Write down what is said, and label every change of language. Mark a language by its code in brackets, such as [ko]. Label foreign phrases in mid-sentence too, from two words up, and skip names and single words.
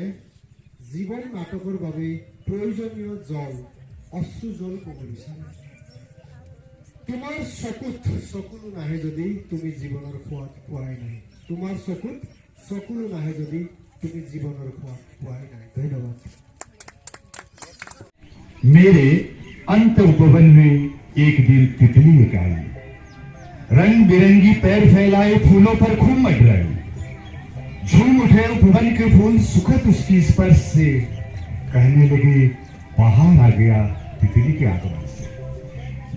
[as] জীৱন নাটকৰ বাবে প্ৰয়োজনীয় জল অশ্ৰু জল ক'ব বিচাৰে। তোমাৰ চকুত চকুলো নাহে যদি তুমি জীৱনৰ সোৱাদ পোৱাই নাই। তোমাৰ চকুত চকুলো নাহে যদি তুমি জীৱনৰ সোৱাদ পোৱাই নাই। ধন্যবাদ। [hi] मेरे अंत उपवन में एक दिन तितली एक आई। रंग बिरंगी पैर फैलाए फूलों पर खूब मंडराई। झूम उठे उपवन के फूल सुखद उसकी स्पर्श से। कहने लगे बाहर आ गया तितली के आगमन से।